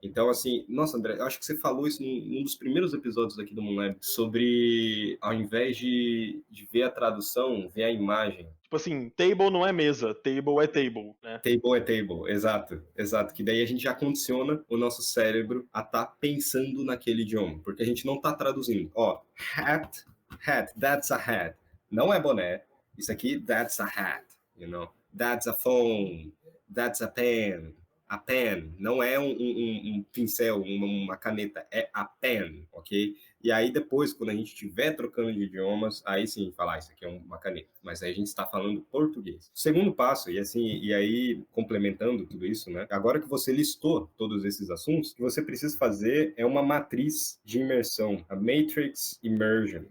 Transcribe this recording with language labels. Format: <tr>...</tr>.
<pt>Então, assim, nossa, André, eu acho que você falou isso num dos primeiros episódios aqui do Moonlab, sobre, ao invés de ver a tradução, ver a imagem. Tipo assim, table não é mesa, table é table, né? Table é table, exato, exato. Que daí a gente já condiciona o nosso cérebro a estar pensando naquele idioma, porque a gente não está traduzindo. Ó, hat,</pt> <en>that's a hat.</en> <pt>Não é boné. Isso aqui,</pt> <en>that's a hat, you know. That's a phone, that's a pen.</en> <pt>A pen não é um pincel, uma caneta, é a pen, ok? E aí depois, quando a gente estiver trocando de idiomas, aí sim falar, isso aqui é uma caneta. Mas aí a gente está falando português. Segundo passo, e assim, e aí complementando tudo isso, né? Agora que você listou todos esses assuntos, o que você precisa fazer é uma matriz de imersão, a Matrix Immersion.</pt>